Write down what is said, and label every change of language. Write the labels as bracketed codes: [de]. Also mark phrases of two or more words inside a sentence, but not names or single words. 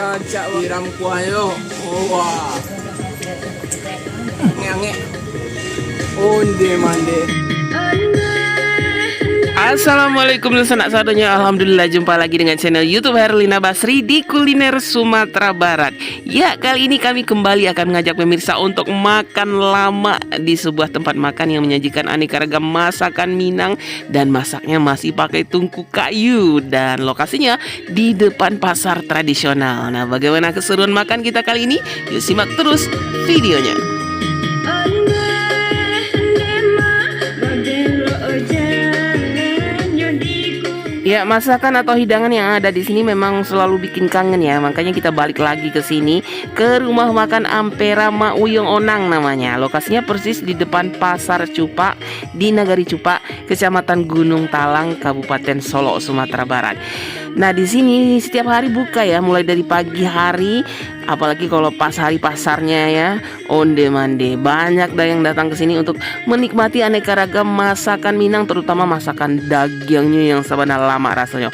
[id] rancak siram kuahnya. Oh, wah. Nge [min] onde mande. Assalamualaikum sanak sadonya. [id] Alhamdulillah jumpa lagi dengan channel YouTube Herlina Basri di kuliner Sumatera Barat. Ya, kali ini kami kembali akan mengajak pemirsa untuk makan lama di sebuah tempat makan yang menyajikan aneka ragam masakan Minang dan masaknya masih pakai tungku kayu dan lokasinya di depan pasar tradisional. Nah, bagaimana keseruan makan kita kali ini? Yuk simak terus videonya. Ya, masakan atau hidangan yang ada di sini memang selalu bikin kangen ya. Makanya kita balik lagi ke sini, ke rumah makan Ampera Mak Uyong Onang namanya. Lokasinya persis di depan Pasar Cupak di Nagari Cupak, Kecamatan Gunung Talang, Kabupaten Solok, Sumatera Barat. Nah, di sini setiap hari buka ya, mulai dari pagi hari, apalagi kalau pas hari pasarnya ya, [min] onde mande. [id] Banyak dah yang datang ke sini untuk menikmati aneka ragam masakan Minang, terutama masakan dagingnya yang [min] sabana lama [id] rasanya.